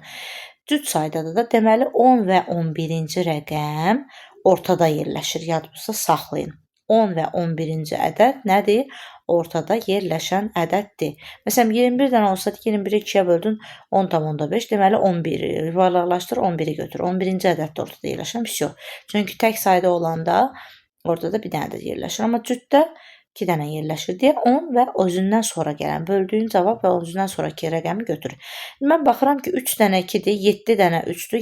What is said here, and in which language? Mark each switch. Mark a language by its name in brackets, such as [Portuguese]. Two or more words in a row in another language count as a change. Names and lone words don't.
[Azerbaijani] Cüt saydadır da, deməli 10 və 11-ci rəqəm ortada yerləşir. Yadınızda saxlayın. 10 və 11-ci ədəd nədir? Ortada yerləşən ədəddir. Məsələn, 21 dənə olsaydı, 21-i 2-yə böldün 10,5. Deməli 11-i yuvarlaqlaşdır, 11-i götür. 11-ci ədəd də ortada yerləşən bir şey yox. Çünki tək sayda olanda Orada da bir dənə də yerləşir. Amma cütdə 2 dənə yerləşir deyə 10 və özündən sonra gələn böldüyün cavab və özündən sonraki rəqəmi götürür. Mən baxıram ki, 3 dənə 2-dir, 7 dənə 3-dür.